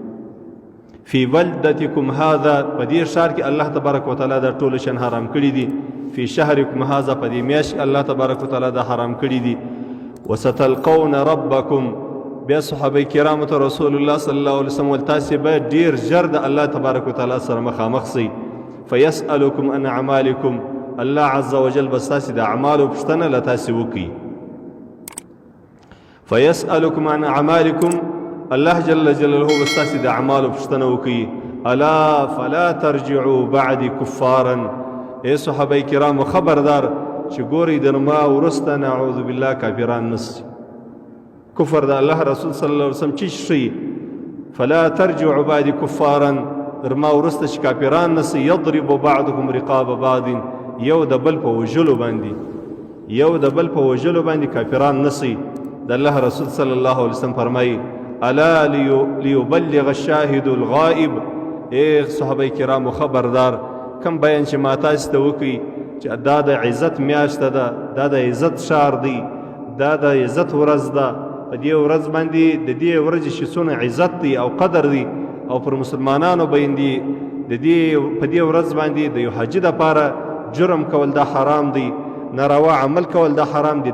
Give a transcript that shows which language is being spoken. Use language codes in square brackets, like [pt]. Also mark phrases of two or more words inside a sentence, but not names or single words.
[ar] فی بلدتکم هذا، [ps] په دې ښار کې [ar] الله تبارک وتعالی [ps] دا ټول شیان حرام کړي دي. [ar] فی شهرکم هذا، [ps] په دې میاشت [ar] الله تبارک وتعالی [ps] دا حرام کړي دي. [ar] وستلقون ربکم، [ps] بیا صحابه کرامو ته [ar] رسول الله صلی الله علیه وسلم [ps] تاسې به ډیر ژر د [ar] الله تبارک وتعالی [ps] سره مخامخ سئ. [ar] فیسألکم عن اعمالکم، الله عز وجل [ps] به ستاسې د اعمالو پوښتنه له تاسې وکړي. [ar] فیسألکم عن اعمالکم، الله جل جلاله [ps] به ستاسې د اعمالو پوښتنه وکړي. [ar] الا فلا ترجعوا بعد کفارا، [ps] ای صحابه کرامو خبردار چې ګورئ در ما وروسته [ar] نعوذ بالله [ps] کافران نسي. کفر د الله رسول [ar] صلی الله علیه وسلم [ps] چی شي؟ [ar] فلا ترجعوا بعد کفارا، [ps] در ما وروسته چې کافران نسي. [ar] یضرب بعضکم رقاب بعض، [ps] یو د بل په وژلو باندې، یو د بل په وژلو باندې کافران نسي. د الله رسول [ar] صلی الله علیه وسلم [ps] فرمایي [ar] الا لیبلغ الشاهد الغائب. [ps] ای صحابه کرامو خبردار، کم بیان چې ما تاسو ته وکړي چې دا د عزت میاشته ده، دا د عزت ښار دی، دا د عزت ورځ ده. په دې ورځ باندې د دې ورځې چې څونه عزت دی او قدر دی، او پر مسلمانانو باندې د دې په دې ورځ باندې د یو حاجي دپاره جرم کول دا حرام دی، ناروا عمل کول دا حرام دی.